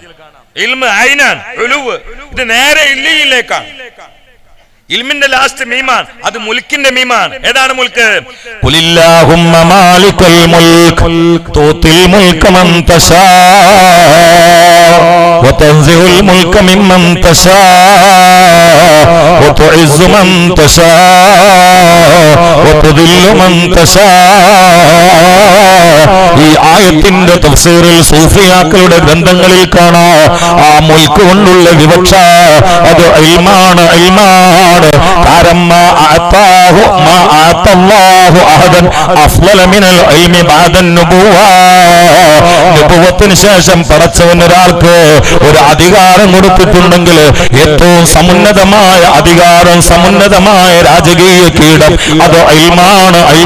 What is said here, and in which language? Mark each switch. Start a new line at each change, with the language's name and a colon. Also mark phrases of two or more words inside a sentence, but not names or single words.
Malayalam: ഇൽമ അയിനാണ്, ഒലുവ്. ഇത് നേരെ ഇല്ലിയിലേക്കാണ്. ഇൽമിന്റെ ലാസ്റ്റ് മീമാൻ, അത് മുൽക്കിന്റെ മീമാൻ. ഏതാണ് മുൽക്ക്?
Arabic: قل اللهم مالك الملك تؤتي الملك من تشاء تنزع الملك ممن تشاء وتعز من تشاء وتذل من تشاء.
Malayalam: ഈ ആയത്തിന്റെ തഫ്സീറിൽ സൂഫിയാക്കളുടെ ഗ്രന്ഥങ്ങളിൽ കാണാം ആ മുൽക്ക് കൊണ്ടുള്ള വിവക്ഷ അത് ഇൽമാണ്. കാരണം നുബുവത്തിന് ശേഷം പടച്ചവൻ ഒരാൾക്ക് ഒരു അധികാരം കൊടുത്തിട്ടുണ്ടെങ്കിൽ ഏറ്റവും സമുന്നതമായ അധികാരം, സമുന്നതമായ രാജകീയ കീടം അത് ഇൽമാണ്.